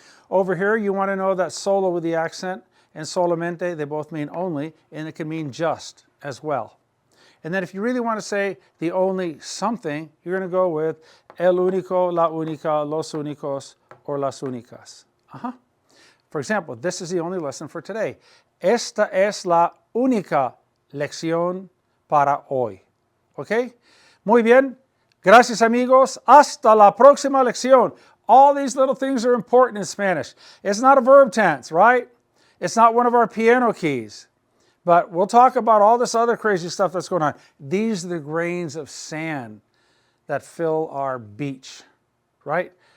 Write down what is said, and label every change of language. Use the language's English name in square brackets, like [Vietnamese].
[English] Over here, you want to know that solo with the accent and solamente, they both mean only, and it can mean just as well. And then if you really want to say the only something, you're going to go with el único, la única, los únicos, or las únicas. For example, this is the only lesson for today. [Spanish] Esta es la única lección para hoy. ¿Ok? Muy bien. Gracias, amigos. Hasta la próxima lección. [English] All these little things are important in Spanish. It's not a verb tense, right? It's not one of our piano keys. But we'll talk about all this other crazy stuff that's going on. These are the grains of sand that fill our beach, right?